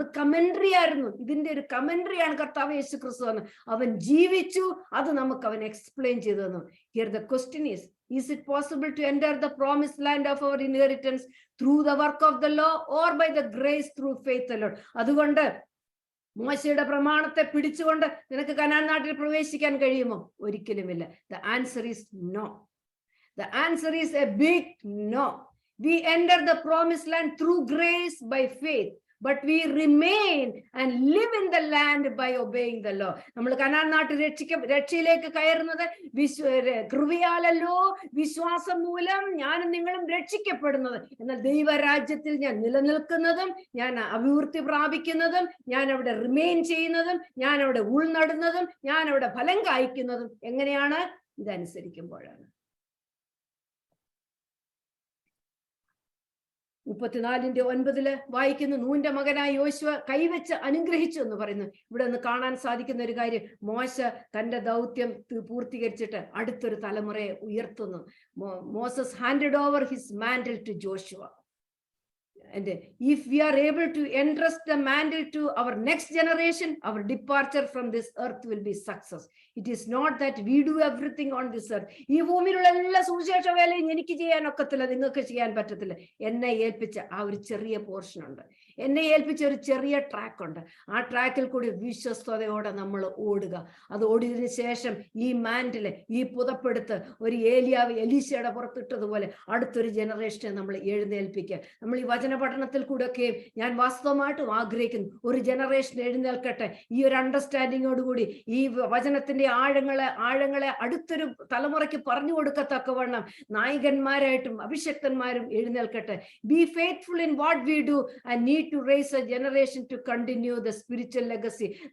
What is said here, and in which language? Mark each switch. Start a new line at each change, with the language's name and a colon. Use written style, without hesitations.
Malayalam: അത് കമന്ററി ആയിരുന്നു. ഇതിന്റെ ഒരു കമന്ററിയാണ് കർത്താവ് യേശു ക്രിസ്തു എന്ന്. അവൻ ജീവിച്ചു, അത് നമുക്ക് അവൻ എക്സ്പ്ലെയിൻ ചെയ്തു തന്നു.
English: Here the question is it possible to enter the promised land of our inheritance through the work of the law or by the grace through faith alone?
Malayalam: അതുകൊണ്ട് മോശയുടെ പ്രമാണത്തെ പിടിച്ചുകൊണ്ട് നിനക്ക് കനാൻ നാട്ടിൽ പ്രവേശിക്കാൻ കഴിയുമോ? ഒരിക്കലുമില്ല.
English: The answer is no. The answer is a big no. We enter the promised land through grace by faith, but we remain and live in the land by obeying the law.
Malayalam: നമ്മൾ Canaan നാട്ടിൽ രക്ഷയിലേക്ക് കയറുന്നത് കൃപയാലല്ലോ, വിശ്വാസം മൂലം ഞാനും നിങ്ങളും രക്ഷിക്കപ്പെടുന്നത്. എന്നാൽ ദൈവരാജ്യത്തിൽ ഞാൻ നിലനിൽക്കുന്നതും, ഞാൻ അഭിവൃദ്ധി പ്രാപിക്കുന്നതും, ഞാൻ അവിടെ റിമെയിൻ ചെയ്യുന്നതും, ഞാൻ അവിടെ ഉൾനടുന്നതും, ഞാൻ അവിടെ ഫലം കായ്ക്കുന്നതും എങ്ങനെയാണ്? ഇതനുസരിക്കുമ്പോഴാണ്. 34:9 വായിക്കുന്നു. നൂന്റെ മകനായ യോശുവ കൈവച്ച് അനുഗ്രഹിച്ചു എന്ന് പറയുന്നു. ഇവിടെ നിന്ന് കാണാൻ സാധിക്കുന്ന ഒരു കാര്യം, മോശ തന്റെ ദൗത്യം പൂർത്തീകരിച്ചിട്ട് അടുത്തൊരു തലമുറയെ ഉയർത്തുന്നു.
English: Moses handed over his mantle to Joshua. And if we are able to entrust the mantle to our next generation, our departure from this earth will be success. It is not that we do everything on this earth.
Malayalam: ഈ ഭൂമിയിലുള്ള എല്ലാ സുവിശേഷ വേലയും എനിക്ക് ചെയ്യാൻ ഒക്കത്തില്ല, നിങ്ങൾക്ക് ചെയ്യാൻ പറ്റത്തില്ല. എന്നെ ഏൽപ്പിച്ച ആ ഒരു ചെറിയ പോർഷൻ ഉണ്ട്, എന്നെ ഏൽപ്പിച്ച ഒരു ചെറിയ ട്രാക്ക് ഉണ്ട്. ആ ട്രാക്കിൽ കൂടി വിശ്വസ്തയോടെ നമ്മൾ ഓടുക. അത് ഓടിയതിനു ശേഷം ഈ മാന്റില്, ഈ പുതപ്പെടുത്ത് ഒരു എലീശയുടെ പുറത്തിട്ടതുപോലെ അടുത്തൊരു ജനറേഷനെ നമ്മൾ എഴുന്നേൽപ്പിക്കുക. നമ്മൾ ഈ വചന പഠനത്തിൽ കൂടെയൊക്കെ ഞാൻ വാസ്തവമായിട്ടും ആഗ്രഹിക്കുന്നു ഒരു ജനറേഷൻ എഴുന്നേൽക്കട്ടെ. ഈ ഒരു അണ്ടർസ്റ്റാൻഡിങ്ങോടുകൂടി ഈ വചനത്തിന്റെ ആഴങ്ങളെ അടുത്തൊരു തലമുറയ്ക്ക് പറഞ്ഞു കൊടുക്കത്തക്കവണ്ണം നായകന്മാരായിട്ടും അഭിഷക്തന്മാരും എഴുന്നേൽക്കട്ടെ.
English: Be faithful in what we do and need to raise a generation to continue the spiritual legacy.